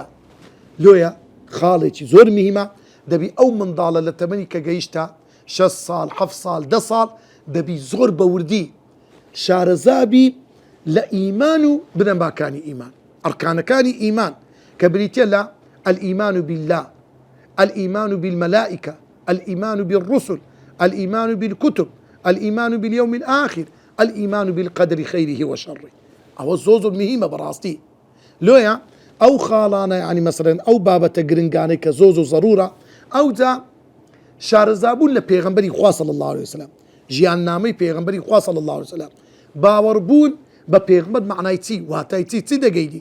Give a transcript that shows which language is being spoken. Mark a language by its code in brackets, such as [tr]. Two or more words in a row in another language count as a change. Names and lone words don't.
[ckb] لۆیە خاڵێکی زۆر مهمە دەبی ئەو منداڵە لە تەمەنی کە گەیشتە 6 ساڵ، 7 ساڵ، 10 ساڵ دەبی زۆر بە وردی شارەزابی لە ئیمان و بنەماکانی ئیمان، ئەرکانەکانی ئیمان کە بریتە لە [ar] الإيمان بالله، الإيمان بالملائكة، الإيمان بالرسل، الإيمان بالكتب، الإيمان باليوم الآخر، الإيمان بالقدر خيره وشره. [ckb] ئەوە زۆر مهمە بەڕاستی. لۆیە ئەو خاڵانە یعنی مەسەڵەن ئەو بابەتە گرنگانەی کە زۆر زەڕورە ئەوجا شارەزابوون لە پێغەمبەری خوا [ar] صلی الله عليه وسلم، [ckb] ژیان نامەی پێغەمبەری خوا [ar] صلی الله عليه وسلم، [ckb] باوەڕبوون بە پێغەمبەر معنای چی، واتای چی دەگەیدی.